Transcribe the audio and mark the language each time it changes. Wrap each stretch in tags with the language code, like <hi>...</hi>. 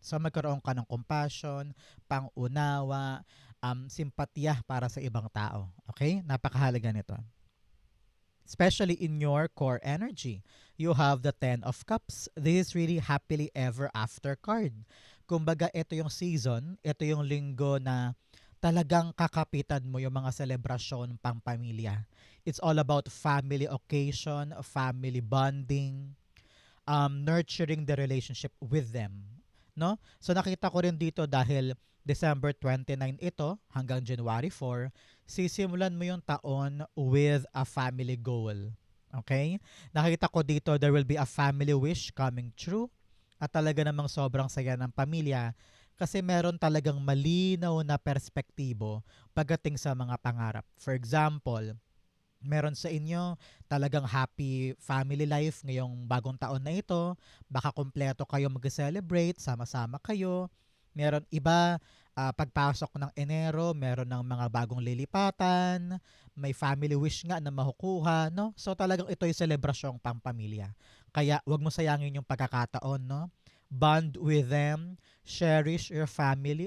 <tl>So magkaroon ka ng compassion, pangunawa, simpatya para sa ibang tao. Okay? Napakahalaga nito.</tl> <en>Especially in your core energy. You have the Ten of Cups. This is really happily ever after card.</en> <tl>Kumbaga, ito yung season, ito yung linggo na talagang kakapitan mo yung mga selebrasyon pang pamilya.</tl> <en>It's all about family occasion, family bonding, nurturing the relationship with them. No?</en> <tl>So nakita ko rin dito dahil December 29 ito hanggang January 4, sisimulan mo yung taon</tl> <en>with a family goal.</en> <tl>Okay? Nakita ko dito</tl> <en>there will be a family wish coming true</en> <tl>at talaga namang sobrang saya ng pamilya kasi meron talagang malinaw na perspektibo pagdating sa mga pangarap.</tl> <en>For example,</en> <tl>meron sa inyo talagang happy family life ngayong bagong taon na ito. Baka kumpleto kayo mag-celebrate, sama-sama kayo. Meron iba, pagpasok ng Enero, meron ng mga bagong lilipatan, may family wish nga na makukuha, no? So talagang ito yung selebrasyong pampamilya. Kaya wag mo sayangin yung pagkakataon, no?</tl> <en>Bond with them, cherish your family.</en>